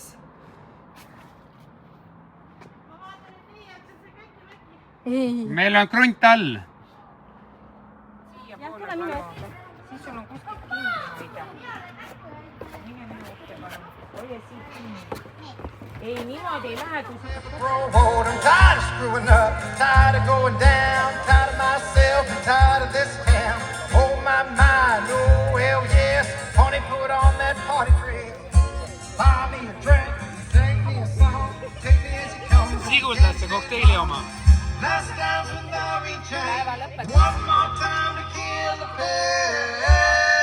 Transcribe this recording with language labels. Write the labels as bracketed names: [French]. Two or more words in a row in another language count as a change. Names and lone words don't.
[Estonian] Meil on krunt all. Siiapoole palun. Siis sul on kuskilt kinni hoida. Mine minu ette palun. Hoia siit kinni. Ei, niimoodi ei lähe, kui sa [English] Road, I'm tired of screwing up, tired of going down, tired of myself, and tired of this town. Oh my mind, oh hell yes, honey, put on that party dress. Buy me a drink, sing me a song, take me as it comes. [Estonian] Siguldas see kokteili oma. [English] Last time's with Laurie Jane, one more time to kill the pain.